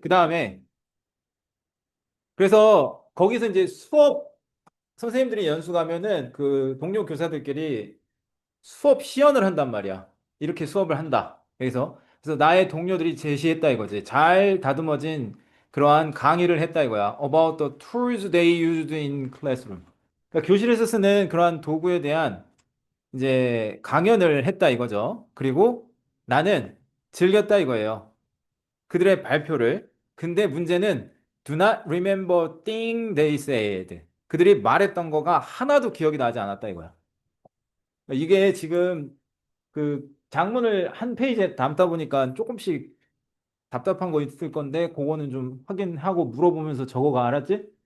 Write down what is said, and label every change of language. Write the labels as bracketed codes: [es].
[ko] 그 다음에, 그래서 거기서 이제 수업, 선생님들이 연수 가면은 그 동료 교사들끼리 수업 시연을 한단 말이야. 이렇게 수업을 한다. 그래서 나의 동료들이 제시했다 이거지. 잘 다듬어진 그러한 강의를 했다 이거야. [en] About the tools they used in classroom. [ko] 그러니까 교실에서 쓰는 그러한 도구에 대한 이제 강연을 했다 이거죠. 그리고 나는 즐겼다 이거예요. 그들의 발표를. 근데 문제는 [en] do not remember thing they said. [ko] 그들이 말했던 거가 하나도 기억이 나지 않았다 이거야. 이게 지금 그 장문을 한 페이지에 담다 보니까 조금씩 답답한 거 있을 건데 그거는 좀 확인하고 물어보면서 적어가. 알았지?